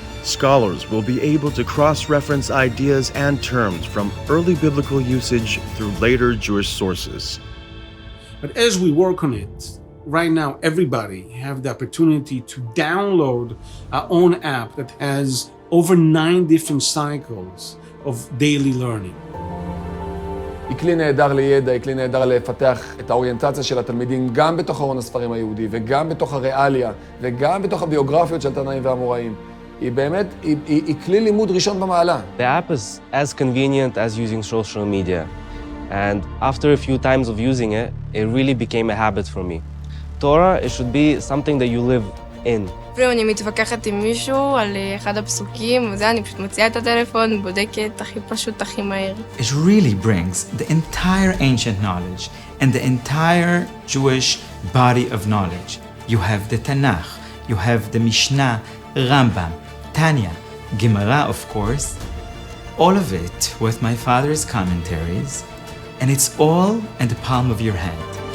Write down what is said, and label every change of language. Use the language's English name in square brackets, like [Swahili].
[English] Scholars will be able to cross-reference ideas and terms from early biblical usage through later Jewish sources. But as we work on it, right now everybody have the opportunity to download our own app that has over 9 different cycles of daily learning. [Hebrew] היא כלי נהדר לידע, היא כלי נהדר לפתח את האוריינטציה של התלמידים גם בתוך ארון הספרים היהודי וגם בתוך הריאליה וגם בתוך הביוגרפיות של תנאים ואמוראים. היא באמת, היא כלי לימוד ראשון במעלה. [English] The app is as convenient as using social media. And after a few times of using it, it really became a habit for me. Torah, it should be something that you live in. [Hebrew] אפילו אני מתווכחת עם מישהו על אחד הפסוקים, וזה אני פשוט מוציאה את הטלפון, בודקת הכי פשוט, הכי מהר. [English] It really brings the entire ancient knowledge and the entire Jewish body of knowledge. You have the Tanakh, you have the Mishnah, Rambam, Tanya, Gemara, of course. All of it with my father's commentaries, and it's all in the palm of your hand.